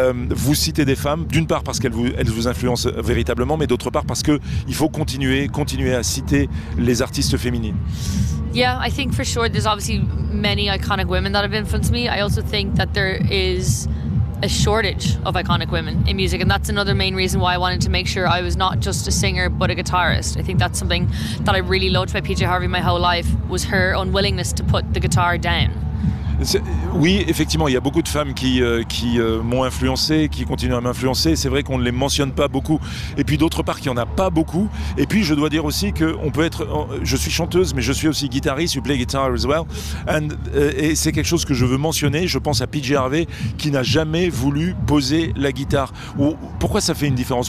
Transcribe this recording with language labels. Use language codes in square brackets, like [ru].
[fr] Vous citez des femmes, d'une part parce qu'elles vous influencent véritablement, mais d'autre part parce que il faut continuer à citer les artistes féminines. [en] Yeah, I think for sure there's obviously many iconic women that have influenced me. I also think that there is a shortage of iconic women in music, and that's another main reason why I wanted to make sure I was not just a singer but a guitarist. I think that's something that I really loved about PJ Harvey my whole life, was her unwillingness to put the guitar down. [fr] Oui, effectivement, il y a beaucoup de femmes qui m'ont influencé, qui continuent à m'influencer. C'est vrai qu'on ne les mentionne pas beaucoup. Et puis d'autre part, qu'il n'y en a pas beaucoup. Et puis je dois dire aussi que je suis chanteuse, mais je suis aussi guitariste. [en] You play guitar as well. [fr] Et c'est quelque chose que je veux mentionner. Je pense à PJ Harvey, qui n'a jamais voulu poser la guitare. Pourquoi ça fait une différence?